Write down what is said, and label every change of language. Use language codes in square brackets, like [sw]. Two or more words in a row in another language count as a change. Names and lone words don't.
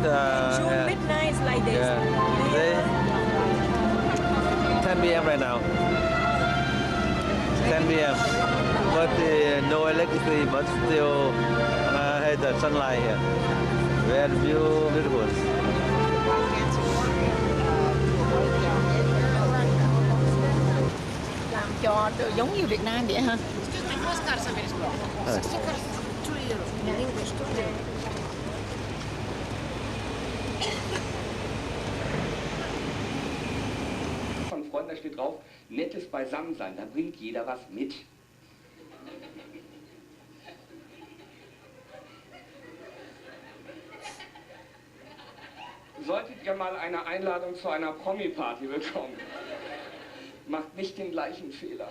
[en] June midnight like this. yeah. They- 10 p.m. right now. 10 p.m. But no electricity, but still had the sunlight here. Very beautiful. [vi] Làm cho giống như Việt Nam vậy hả? [de] Von Freunden, da steht drauf, nettes Beisammensein, da bringt jeder was mit. Solltet ihr mal eine Einladung zu einer Promi-Party bekommen, macht nicht den gleichen Fehler.